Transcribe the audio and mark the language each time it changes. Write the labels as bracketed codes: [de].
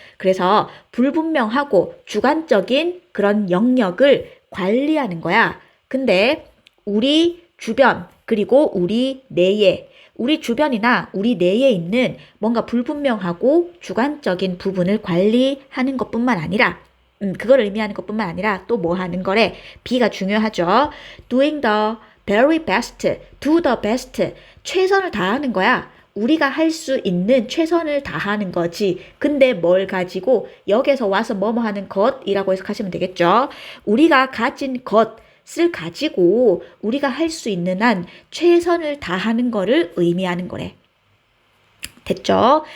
[ko] 그래서 불분명하고 주관적인 그런 영역을 관리하는 거야. 근데 우리 주변 그리고 우리 내에 우리 주변이나 우리 내에 있는 뭔가 불분명하고 주관적인 부분을 관리하는 것뿐만 아니라 그걸 의미하는 것뿐만 아니라 또 뭐 하는 거래? B가 중요하죠. [en] Doing the very best, do the best. [ko] 최선을 다하는 거야. 우리가 할 수 있는 최선을 다하는 거지. 근데 뭘 가지고 여기서 와서 뭐뭐 하는 것이라고 해석하시면 되겠죠. 우리가 가진 것을 가지고 우리가 할 수 있는 한 최선을 다하는 거를 의미하는 거래. 됐죠?